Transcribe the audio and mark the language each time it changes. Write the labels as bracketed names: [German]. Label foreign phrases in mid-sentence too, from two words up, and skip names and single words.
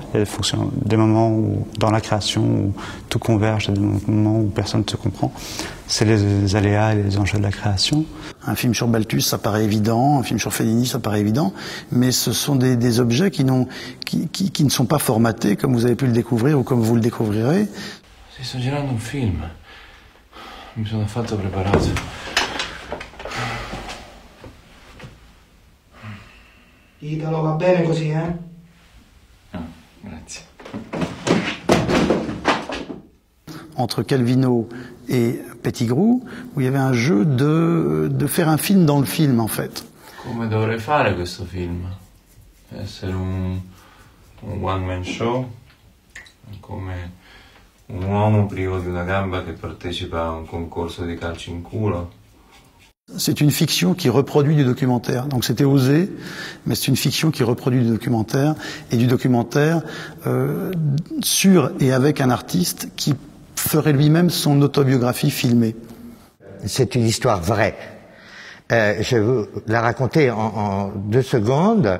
[French] Il y a des moments où, dans la création, où tout converge, des moments où personne ne se comprend. C'est les aléas et les enjeux de la création. Un film sur Balthus, ça paraît évident, un film sur Fellini, ça paraît évident, mais ce sont des objets qui ne sont pas formatés comme vous avez pu le découvrir ou comme vous le découvrirez. [Italian] Sto girando un film. Mi sono affatto preparato. Italo, va bene così, eh? Ah, grazie. [French] Entre Calvino et Pettigrew, où il y avait un jeu de faire un film dans le film, en fait. [Italian] Come dovrei fare questo film? Essere un [English] one-man show? [Italian] Come un uomo privo di una gamba che partecipa a un concorso di calcio in culo? [French] C'est une fiction qui reproduit du documentaire. Donc c'était osé, mais c'est une fiction qui reproduit du documentaire, et du documentaire sur et avec un artiste qui ferait lui-même son autobiographie filmée. C'est une histoire vraie. Je vais vous la raconter en 2 secondes.